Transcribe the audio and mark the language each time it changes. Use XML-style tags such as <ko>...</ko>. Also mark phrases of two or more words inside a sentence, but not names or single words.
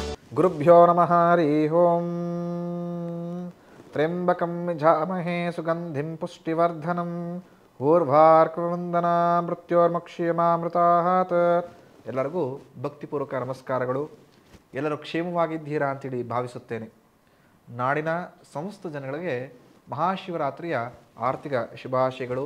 <sa>ಗುರುಭ್ಯೋ ನಮಃ ಹರಿ ಓಂ. ತ್ರ್ಯಂಬಕಂ ಯಜಾಮಹೇ ಸುಗಂಧಿಂ ಪುಷ್ಟಿವರ್ಧನಂ ಊರ್ವಾರ್ಕವಂದನಾ ಮೃತ್ಯೋರ್ಮಕ್ಷೇಮಾಮೃತಾತ್.</sa> <kn>ಎಲ್ಲರಿಗೂ ಭಕ್ತಿಪೂರ್ವಕ ನಮಸ್ಕಾರಗಳು. ಎಲ್ಲರೂ ಕ್ಷೇಮವಾಗಿದ್ದೀರಾ ಅಂತೇಳಿ ಭಾವಿಸುತ್ತೇನೆ. ನಾಡಿನ ಸಮಸ್ತ ಜನಗಳಿಗೆ ಮಹಾಶಿವರಾತ್ರಿಯ ಆರ್ಥಿಕ ಶುಭಾಶಯಗಳು.</kn>